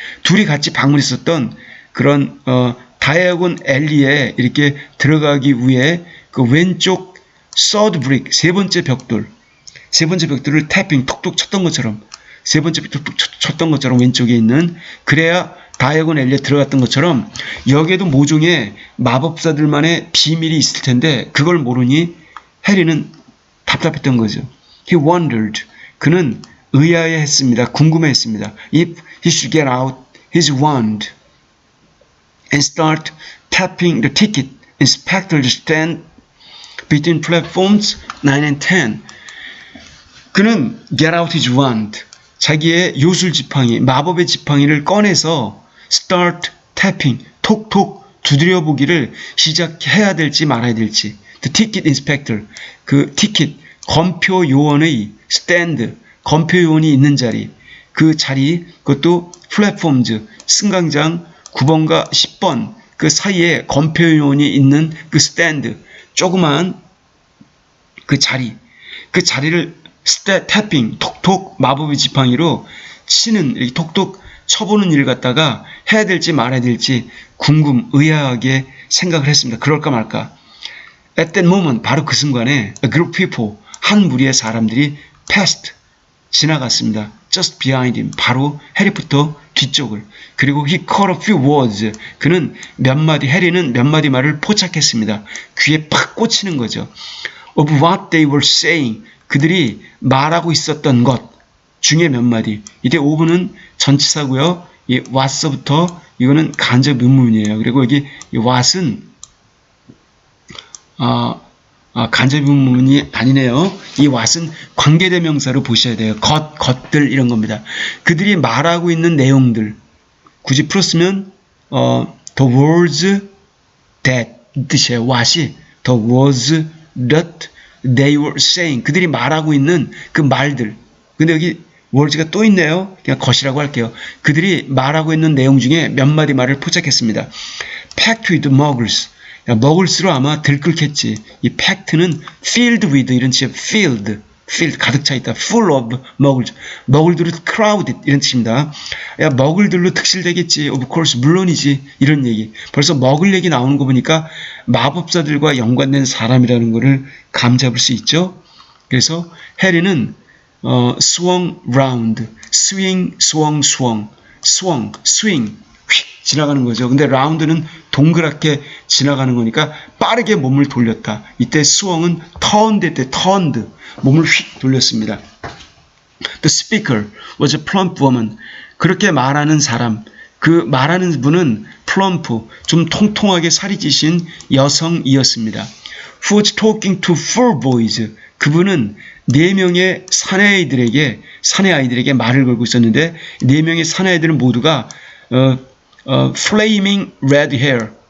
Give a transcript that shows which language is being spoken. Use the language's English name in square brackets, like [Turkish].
[Korean] 둘이 같이 방문했었던 그런 다이아곤 앨리에 이렇게 들어가기 위해 그 왼쪽 third brick, 세 번째 벽돌을 태핑 톡톡 쳤던 것처럼, 세 번째 벽돌 톡 쳤던 것처럼 왼쪽에 있는, 그래야 다이아곤 앨리에 들어갔던 것처럼 여기에도 모종의 마법사들만의 비밀이 있을 텐데 그걸 모르니 해리는 답답했던 거죠. [English] He wondered. [Korean] 그는 의아해했습니다. 궁금해했습니다. [English] If he should get out his wand and start tapping the ticket inspector's stand between platforms 9 and 10. [Korean] 그는 [English] get out his wand, [Korean] 자기의 요술 지팡이, 마법의 지팡이를 꺼내서 [English] start tapping, [Korean] 톡톡 두드려보기를 시작해야 될지 말아야 될지. [English] The ticket inspector, [Korean] 그 티켓, 검표 요원의 stand, 검표 요원이 있는 자리, 그 자리, 그것도 플랫폼즈, 승강장 9번과 10번 그 사이에 검표 요원이 있는 그 스탠드, 조그만 그 자리를 태핑, 톡톡 마법의 지팡이로 치는, 이렇게 톡톡 쳐보는 일을 갖다가 해야 될지 말아야 될지 의아하게 생각을 했습니다. 그럴까 말까. [English] At that moment, [Korean] 바로 그 순간에 [English] a group of people, [Korean] 한 무리의 사람들이 passed, 지나갔습니다. [English] Just behind him, [Korean] 바로 해리부터 뒤쪽을. 그리고 [English] he caught a few words, [Korean] 그는 해리는 몇 마디 말을 포착했습니다. 귀에 팍 꽂히는 거죠. [English] Of what they were saying, [Korean] 그들이 말하고 있었던 것 중에 몇 마디. 이때 오브는 전치사고요. 이 what부터 이거는 간접 의문이에요. 그리고 여기 이 what은 간접 의문이 아니네요. 이 what은 관계대명사로 보셔야 돼요. 것들 이런 겁니다. 그들이 말하고 있는 내용들. 굳이 풀었으면 [English] the words that [Korean] 뜻이에요. [English] what이 the words that they were saying. [Korean] 그들이 말하고 있는 그 말들. 근데 여기 words가 또 있네요. 그냥 것이라고 할게요. 그들이 말하고 있는 내용 중에 몇 마디 말을 포착했습니다. [English] packed with muggles. [Korean] 먹을수록 아마 들끓겠지. 이 packed는 [English] filled with [Korean] 이런 뜻이에요. filled 가득 차 있다. [English] full of muggles. [Korean] 먹을들로 crowded 이런 뜻입니다. 야, 먹을들로 특실되겠지. [English] of course [Korean] 물론이지. 이런 얘기. 벌써 먹을 얘기 나오는 거 보니까 마법사들과 연관된 사람이라는 것을 감잡을 수 있죠. 그래서 해리는 [English] swung round, [Korean] swing, swing 휙 지나가는 거죠. 근데 round는 동그랗게 지나가는 거니까 빠르게 몸을 돌렸다. 이때 swung은 turned, 몸을 휙 돌렸습니다. [English] The speaker was a plump woman. [Korean] 그렇게 말하는 사람, 그 말하는 분은 plump, 좀 통통하게 살이 찌신 여성이었습니다. [English] Who was talking to 4 boys. [Korean] 그분은 4명의 사내 아이들에게 말을 걸고 있었는데 4명의 사내 아이들은 모두가 [English] flaming red hair.